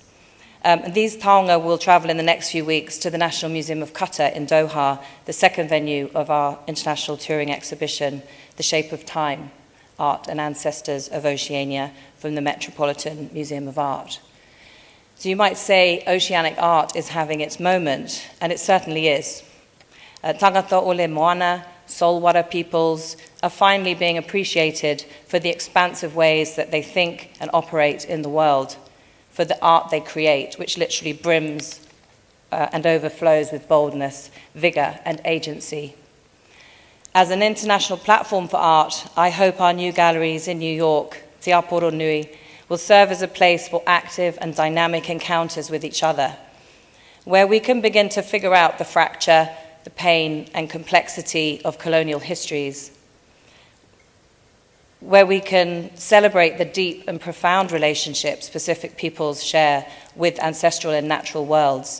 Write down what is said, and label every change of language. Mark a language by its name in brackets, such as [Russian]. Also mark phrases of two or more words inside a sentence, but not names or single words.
[English] These taonga will travel in the next few weeks to the National Museum of Qatar in Doha, the second venue of our international touring exhibition, The Shape of Time, Art and Ancestors of Oceania, from the Metropolitan Museum of Art. So you might say oceanic art is having its moment, and it certainly is. [Samoan] Tangata ole moana, [English] saltwater peoples, are finally being appreciated for the expansive ways that they think and operate in the world, for the art they create, which literally brims and overflows with boldness, vigor, and agency. As an international platform for art, I hope our new galleries in New York, Te Aporo Nui, will serve as a place for active and dynamic encounters with each other, where we can begin to figure out the fracture, the pain, and complexity of colonial histories, where we can celebrate the deep and profound relationships Pacific peoples share with ancestral and natural worlds.